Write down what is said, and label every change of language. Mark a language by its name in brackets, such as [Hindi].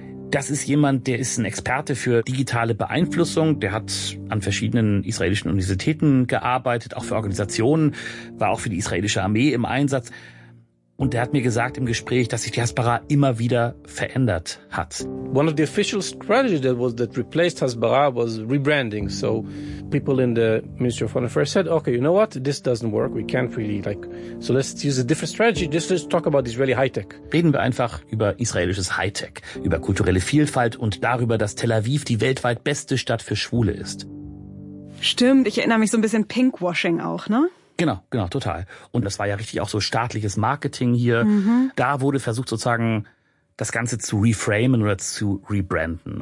[German] Das ist jemand, der ist ein Experte für digitale Beeinflussung. Der hat an verschiedenen israelischen Universitäten gearbeitet, auch für Organisationen, war auch für die israelische Armee im Einsatz. Und der hat mir gesagt im Gespräch, dass sich die Hasbara immer wieder verändert hat. [English] One of the official strategies that replaced Hasbara was rebranding. So people in the Ministry of Foreign Affairs said, okay, you know what, this doesn't work, we can't really like, so let's use a different strategy, just let's talk about Israeli high-tech. [German] Reden wir einfach über israelisches High-Tech, über kulturelle Vielfalt und darüber, dass Tel Aviv die weltweit beste Stadt für Schwule ist. Stimmt, ich erinnere mich so ein bisschen Pinkwashing auch, ne? Genau, genau, total. Und das war ja richtig auch so staatliches Marketing hier. Da wurde versucht sozusagen, das Ganze zu reframen oder zu rebranden.